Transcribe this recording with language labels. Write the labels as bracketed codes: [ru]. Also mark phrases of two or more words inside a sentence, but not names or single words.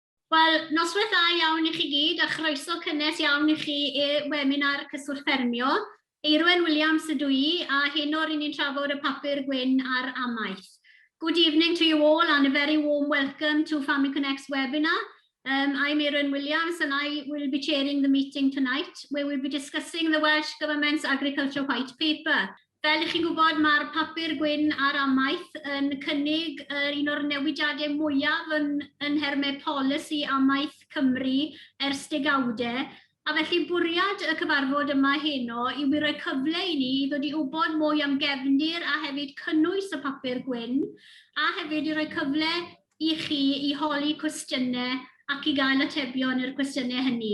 [cy] Wel, noswaith dda iawn i chi gyd a chroeso cynnes iawn i chi i webinar Cyswllt Ffermio. Eirwen Williams ydw i a heno rydyn ni'n trafod y papur gwyn ar amaeth. [en] Good evening to you all and a very warm welcome to Family Connect's webinar. I'm Eirwen Williams and I will be chairing the meeting tonight where we'll be discussing the Welsh Government's Agriculture White Paper. [cy] Fel ych chi'n gwybod, mae'r papur gwyn ar amaeth yn cynnig un o'r newidiadau mwyaf yn hermau polisi amaeth Cymru ers degawdau. A felly bwriad y cyfarfod yma heno yw i roi cyfle i ni i ddod i wybod mwy am gefndir a hefyd cynnwys y papur gwyn, a hefyd i roi cyfle i chi i holi cwestiynau ac i gael atebion i'r cwestiynau hynny.